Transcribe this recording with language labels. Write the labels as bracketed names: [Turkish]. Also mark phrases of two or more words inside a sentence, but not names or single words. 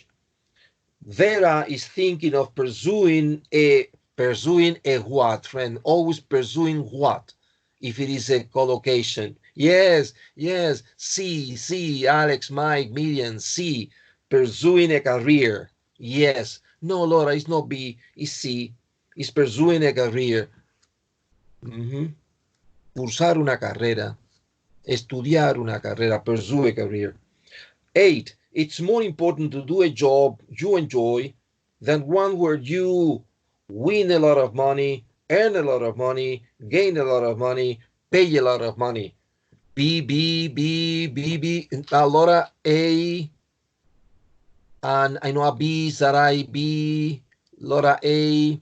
[English] Vera is thinking of pursuing a what, friend? Always pursuing what? If it is a collocation. Yes, C, Alex, Mike, Miriam, C, pursuing a career. Yes. No, Laura, it's not B, it's C. It's pursuing a career. [Spanish] Cursar una carrera. Estudiar una carrera. [English] Pursue a career. 8. It's more important to do a job you enjoy than one where you win a lot of money, earn a lot of money, gain a lot of money, pay a lot of money. B, allora A, and I know a B, sarai B, allora A.